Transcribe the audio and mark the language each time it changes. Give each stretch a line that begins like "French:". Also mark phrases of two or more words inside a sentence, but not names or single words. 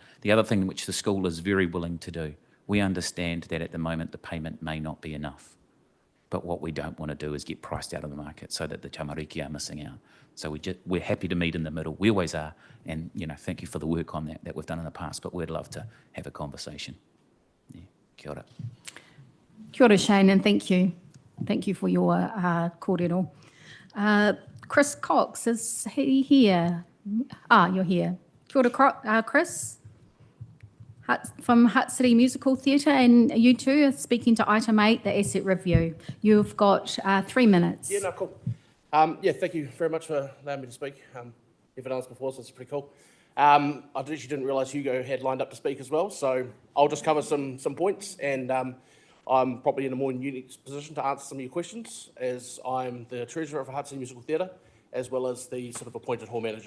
English: The other thing which the school is very willing to do, we understand that at the moment the payment may not be enough, but what we don't want to do is get priced out of the market so that the tamariki are missing out. So we're happy to meet in the middle. We always are, and thank you for the work on that we've done in the past, but we'd love to have a conversation. Yeah.
Māori: Kia ora. Kia ora, Shane,
English: and thank you. Thank you for your kōrero. Chris Cox, is he here? You're here.
Māori: Kia ora, Chris,
English: from Hutt City Musical Theatre, and you two are speaking to item 8, the asset review. You've got 3 minutes. Yeah, no, cool. Thank you very much for allowing me to speak. Never done this before, so it's pretty cool. I actually didn't realise Hugo had lined up to speak as well, so I'll just cover some points, and I'm probably in a more unique position to answer some of your questions, as I'm the treasurer of Hutt City Musical Theatre, as well as the sort of appointed hall manager.